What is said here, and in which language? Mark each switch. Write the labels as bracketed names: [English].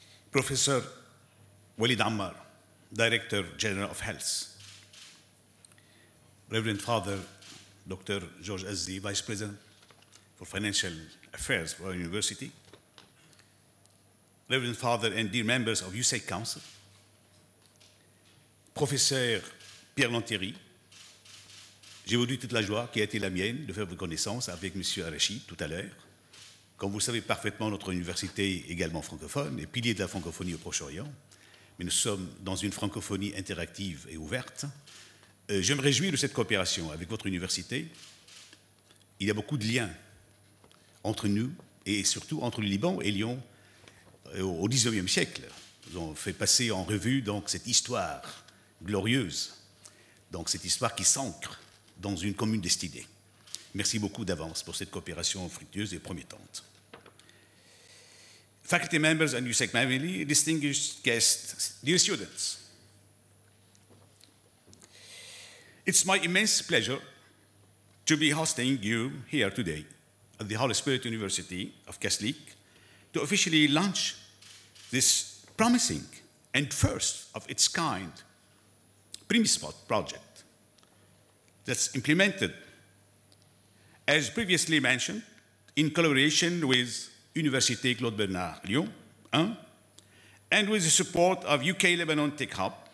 [English] Professor Walid Ammar, Director General of Health. Reverend Father Dr. George Azzi, Vice President for Financial Affairs for our university. Reverend Father and dear members of USEC Council. [French] Professeur Pierre Lantéry, j'ai aujourd'hui toute la joie qui a été la mienne de faire votre connaissance avec M. Arachid tout à l'heure. Comme vous le savez parfaitement, notre université est également francophone et pilier de la francophonie au Proche-Orient. Mais nous sommes dans une francophonie interactive et ouverte. Je me réjouis de cette coopération avec votre université. Il y a beaucoup de liens entre nous et surtout entre le Liban et Lyon au XIXe siècle. Nous avons fait passer en revue donc cette histoire glorieuse, donc cette histoire qui s'ancre dans une commune destinée. Merci beaucoup d'avance pour cette coopération fructueuse et promettante. [English] Faculty members and USEC family, distinguished guests, dear students. It's my immense pleasure to be hosting you here today at the Holy Spirit University of Kaslik to officially launch this promising and first of its kind PrimiSpot project that's implemented, as previously mentioned, in collaboration with Université Claude Bernard Lyon 1 and with the support of UK Lebanon Tech Hub.